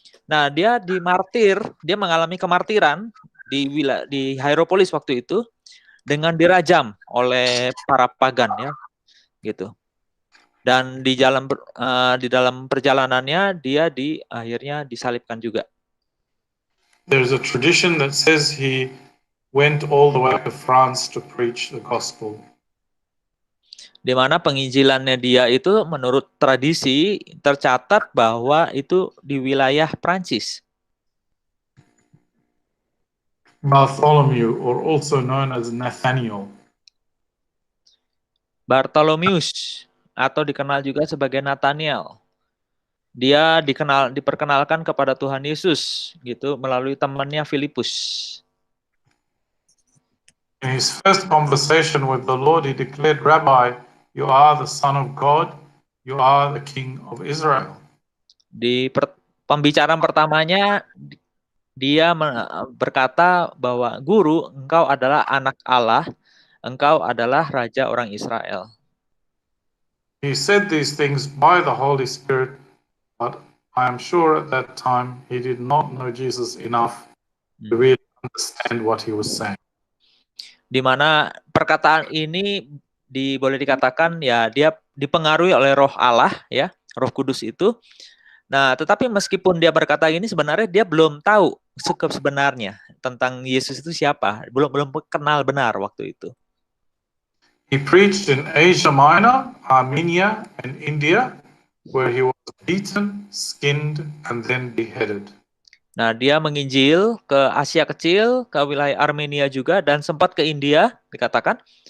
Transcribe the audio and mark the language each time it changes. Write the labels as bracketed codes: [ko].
[id] Nah, dia dia mengalami kemartiran di Hierapolis waktu itu dengan dirajam oleh para pagan ya, gitu. Dan di dalam perjalanannya dia akhirnya disalibkan juga. [en] There's a tradition that says he went all the way to France to preach the gospel. [id] Di mana penginjilannya dia itu menurut tradisi tercatat bahwa itu di wilayah Prancis. [en] Bartholomew, or also known as Nathaniel. [id] Bartholomeus atau dikenal juga sebagai Nathaniel. Dia diperkenalkan kepada Tuhan Yesus gitu melalui temannya Filipus. [en] In his first conversation with the Lord, he declared, "Rabbi, you are the Son of God, you are the King of Israel." [id] Di pembicaraan pertamanya dia berkata bahwa Guru, engkau adalah anak Allah, engkau adalah Raja orang Israel. [en] He said these things by the Holy Spirit, but I am sure at that time he did not know Jesus enough to really understand what he was saying. [id] Di mana perkataan ini boleh dikatakan ya dia dipengaruhi oleh Roh Allah ya, Roh Kudus itu. Nah, tetapi meskipun dia berkata ini sebenarnya dia belum tahu sebenarnya tentang Yesus itu siapa, belum kenal benar waktu itu. [en] He preached in Asia Minor, Armenia, and India, where he was beaten, skinned, and then beheaded. [id] Nah, dia menginjil ke Asia Kecil, ke wilayah Armenia juga, dan sempat ke India, dikatakan.